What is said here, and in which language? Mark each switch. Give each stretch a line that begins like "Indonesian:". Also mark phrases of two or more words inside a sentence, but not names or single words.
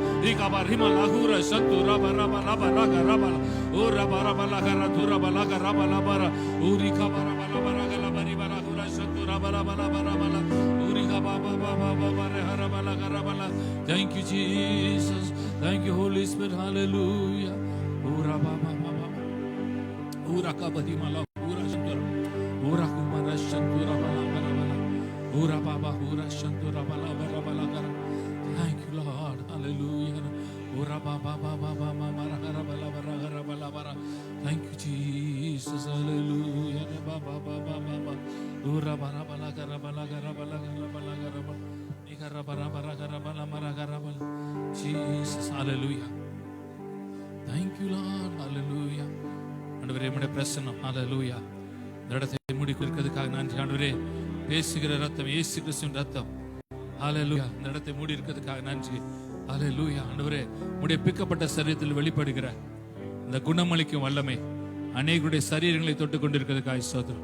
English: ரிகபா ரிமா லகுரா சந்து ரபா ரபா லபா ரகா ரபா ஓ ரபா ரபா லகரா துரபா லகா ரபா லபரா ஓ ரிகபா ரபா லபா ரகா லபா ரிபா ரகுரா சந்து ரபா ரபா லபா ரபா Thank you, Jesus. Thank you, Holy Spirit. Hallelujah. Ura baba baba. Ura kabadi mala. Ura shantura. Ura kumara shantura bala bala bala. Ura baba ura shantura bala bala bala bala. Thank you, Lord. Hallelujah. Ura baba baba baba mara bala bala bala bala. Thank you, Jesus. Hallelujah. Baba baba baba. Ura bara bala gara bala gara bala gara bala gara bala. Ikara bara bara gara bala mara gara bala. Jesus, hallelujah. Thank you, Lord. Hallelujah.
Tamil: ஆண்டவரே, உம்முடைய பிரசன்னம் hallelujah. இந்த இடத்தை மூடி இருக்கிறதுக்காக நன்றி ஆண்டவரே. பேசுகிற ரத்தம் இயேசு கிறிஸ்துவின் ரத்தம் hallelujah. இந்த இடத்தை மூடி இருக்கிறதுக்காக நன்றி hallelujah. ஆண்டவரே, உம்முடைய பிக்கப்பட்ட சரீரத்தில் வெளிப்படுகிற இந்த குணமளிக்கும் வல்லமை அநேகருடைய சரீரங்களை தொட்டுக் கொண்டிருக்கிறதுக்காக ஸ்தோத்திரம்.